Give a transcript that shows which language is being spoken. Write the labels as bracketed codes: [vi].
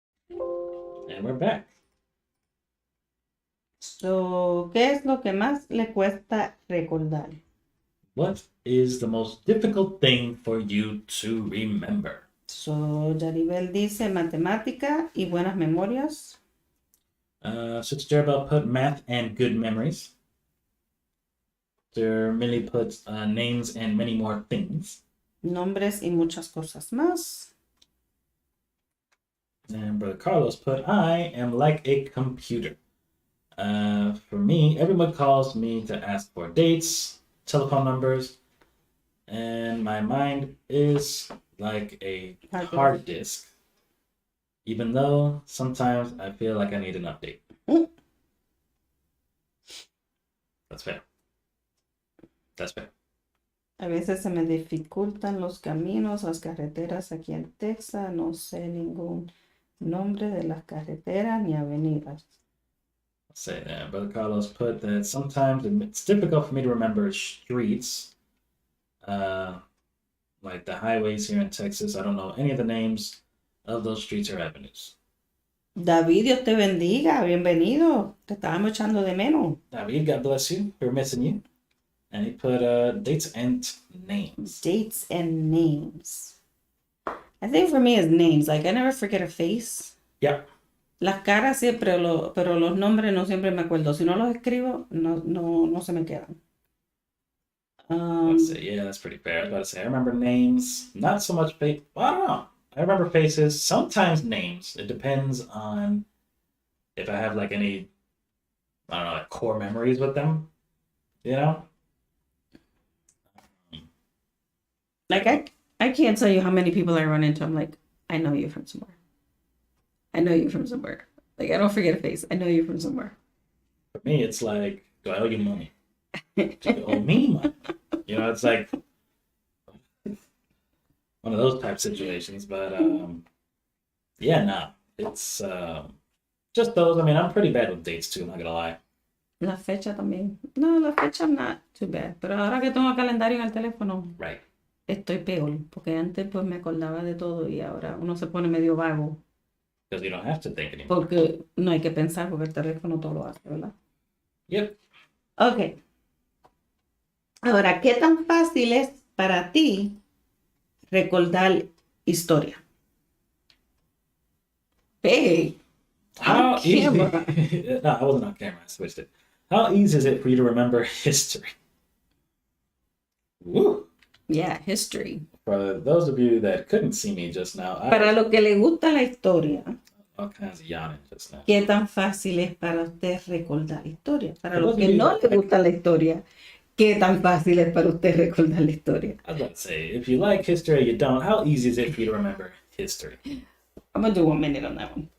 [en] And we're back. [es] So, ¿qué es lo que más le cuesta recordar? [en] What is the most difficult thing for you to remember? [es] So, Yaribel dice matemática y buenas memorias. [en] Fitzgerald put math and good memories. There Millie put names and many more things. [es] Nombres y muchas cosas más. [en] And Brother Carlos put, I am like a computer. For me, everyone calls me to ask for dates, telephone numbers, and my mind is like a hard disk, even though sometimes I feel like I need an update. That's fair. That's fair. [es] A veces se me dificultan los caminos, las carreteras aquí en Texas. No sé ningún nombre de las carreteras ni avenidas. [en] Say that. Brother Carlos put that sometimes it's difficult for me to remember streets, like the highways here in Texas. I don't know any of the names of those streets or avenues. [es] David, Dios te bendiga, bienvenido. Te estábamos echando de menos. [en] David, God bless you. We're missing you. And he put dates and names. Dates and names. I think for me it's names. Like I never forget a face. Yeah. [es] Las caras siempre, pero los nombres no siempre me acuerdo. Si no los escribo, no se me quedan. [en] Let's see. Yeah, that's pretty fair. I was about to say, I remember names, not so much face. Well, I don't know. I remember faces, sometimes names. It depends on if I have like any, I don't know, like core memories with them, you know? Like I can't tell you how many people I run into. I'm like, I know you from somewhere. I know you from somewhere. Like I don't forget a face. I know you from somewhere. For me, it's like, do I owe you money? Do you owe me money? You know, it's like one of those type situations. But yeah, no, it's just those. I mean, I'm pretty bad with dates too. I'm not gonna lie. [es] La fecha también. No, la fecha [en] I'm not too bad. [es] Pero ahora que tengo el calendario en el teléfono, [en] Right. [es] estoy peor. Porque antes pues me acordaba de todo y ahora uno se pone medio vago. [en] Because you don't have to think anymore. [es] Porque no hay que pensar porque el teléfono todo lo hace, ¿verdad? [en] Yep. Ok. [es] Ahora, ¿qué tan fácil es para ti recordar historia? [en] Hey, How on easy? camera. No, I wasn't on camera. I switched it. How easy is it for you to remember history? Woo! Yeah, history. For those of you that couldn't see me just now, I [es] Para lo que le gusta la historia, [en] all kinds of yawning just now. [es] ¿qué tan fácil es para usted recordar historia? Para [en] For [es] los [en] those of [es] que [en] you [es] no [en] that [es] le gusta la historia, ¿qué tan fácil es para usted recordar la historia? [en] I was about to say, if you like history or you don't, how easy is it for you to remember history? I'm going to do 1 minute on that one.